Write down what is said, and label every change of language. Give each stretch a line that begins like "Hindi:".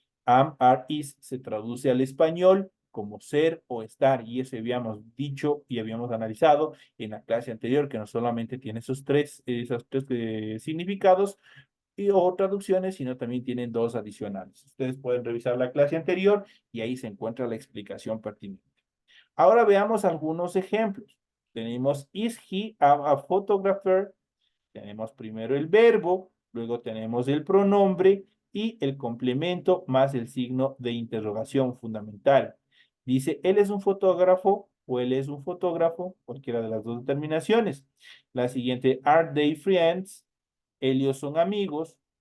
Spanish: Am, are, is se traduce al español como ser o estar, y eso habíamos dicho y habíamos analizado en la clase anterior, que no solamente tiene esos tres significados, o traducciones, sino también tienen dos adicionales. Ustedes pueden revisar la clase anterior y ahí se encuentra la explicación pertinente. Ahora veamos algunos ejemplos. Tenemos,
English: is he a photographer?
Spanish: Tenemos primero el verbo, luego tenemos el pronombre y el complemento más el signo de interrogación fundamental. Dice, él es un fotógrafo o él es un fotógrafo, cualquiera de las dos determinaciones. La siguiente,
English: are they friends?
Spanish: Ellos son amigos.